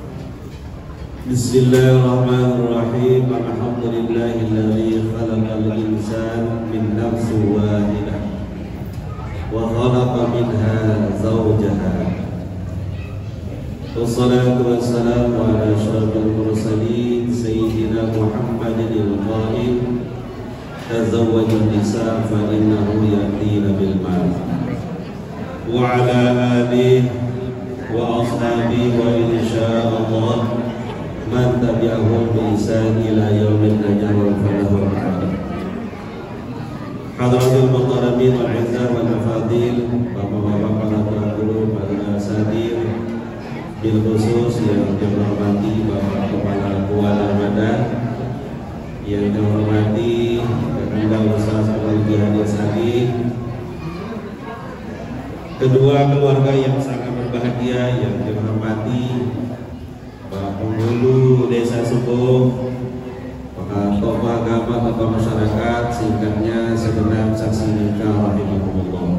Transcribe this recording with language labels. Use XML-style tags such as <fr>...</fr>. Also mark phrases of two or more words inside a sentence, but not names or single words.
<ar>بسم الله الرحمن الرحيم. الحمد لله الذي خلق الإنسان من نفس واحدة وخلق منها زوجها. والصلاة والسلام على أشرف المرسلين سيدنا محمد القائل تزوجوا النساء فإنه يأتين بالمعروف وعلى آله وأصحابه وإن شاء الله من تبعهم بإحسان إلى يوم القيامة فله حضرة المقربين والعزة والمفاضل,</ar> <id>bapak-bapak para guru, para asatir, bil khusus yang dihormati Bapak Kepala Kuala Ramadan, yang dihormati Kakanda Ustaz Al-Haji Hadis Hadi, kedua keluarga yang sangat berbahagia yang dihormati Pak Penghulu Desa Subuh, tokoh agama, tokoh masyarakat, singkatnya segenap saksi nikah rahimahumullah.</id>